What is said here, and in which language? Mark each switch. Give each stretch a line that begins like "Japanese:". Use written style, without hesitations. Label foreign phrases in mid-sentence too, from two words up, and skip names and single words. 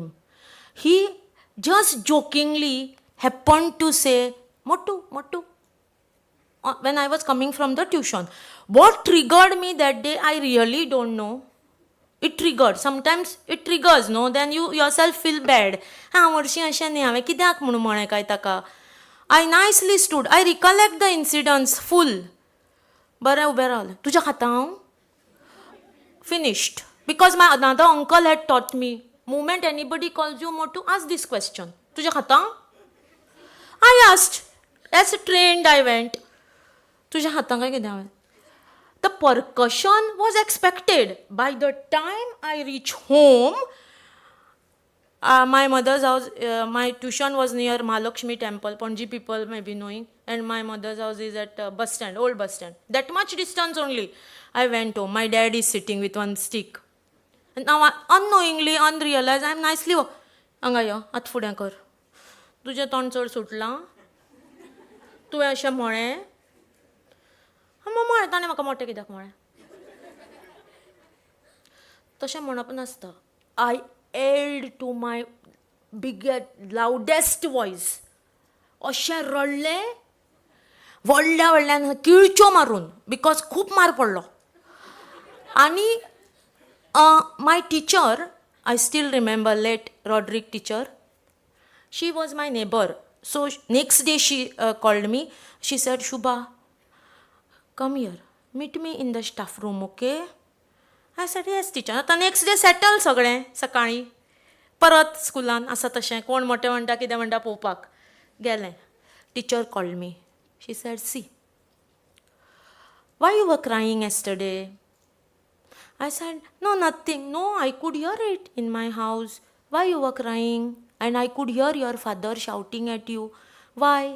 English: He just jokingly happened to say, Mottu, Mottu, when I was coming from the tuition. What triggered me that day, I really don't know. It triggered. Sometimes it triggers, no? Then you yourself feel bad. I nicely stood. I recollect the incidents full.
Konkani: बरें उबें रावलें, तुज्या खातां finished.
English: Because my another uncle had taught me, moment anybody calls you Motu, ask this question.
Konkani: तुज्या खातां?
English: I asked. As trained I went.
Konkani: तुज्या खातां काय कितें हांवें?
English: The percussion was expected. By the time I reached home, my mother's house, my tuition was near Mahalakshmi temple, Panji people may be knowing, and my mother's house is at bus stand, old bus stand. That much distance only. I went home. My dad is sitting with one stick. And now unknowingly, unrealized, I am nicely, Angaya, at
Konkani: फुडें कर. तुजें तोंड चड सुटलां? तुवें अशें म्हळें? म्हळें ताणें म्हाका मोठें कित्याक म्हळें? तशें म्हणप नासता.
English: I yelled to my biggest, loudest voice.
Konkani: अशें रडलें, व्हडल्यान किळच्यो मारून, बिकॉज खूब मार पडलो.
English: आनी my teacher, I still remember, late Roderick teacher, she was my neighbor. So next day she called me. She said, Shubha, come here, meet me in the staff room, okay? I said, yes, teacher. आता next day settle
Konkani: सगळें सकाळीं. परत स्कुलान आसा तशें, कोण मोठें म्हणटा कितें म्हणटा पळोवपाक गेलें.
English: Teacher called me. She said, see, why you were crying yesterday? I said, no, nothing. No, I could hear it in my house. Why you were crying? And I could hear your father shouting at you. Why?